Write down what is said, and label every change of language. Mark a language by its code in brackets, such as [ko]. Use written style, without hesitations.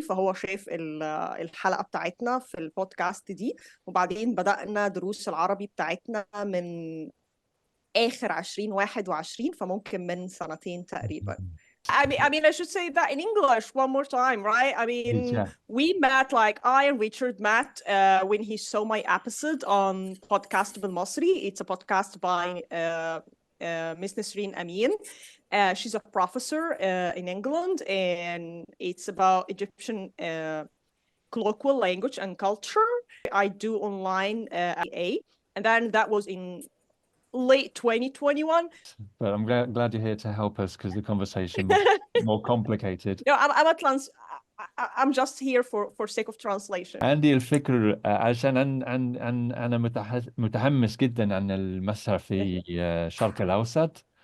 [ar] فهو شاف الحلقة بتاعتنا في البودكاست دي، وبعدين بدأنا دروس العربي بتاعتنا من آخر 2021، فممكن من سنتين تقريبا. [en] I mean, I should say that in English one more time, right? I mean, Yeah. we met, like I and Richard met when he saw my episode on Podcast بالمصري. It's a podcast by Miss Nisreen Amin. She's a professor in England, and it's about Egyptian colloquial language and culture. I do online A, and then that was in late 2021. But I'm glad you're here to help us because the conversation is more complicated. No, I'm just here for sake of translation. [ar] عندي الفكر عشان أنا متحمس جدا عن المسرح في الشرق الأوسط.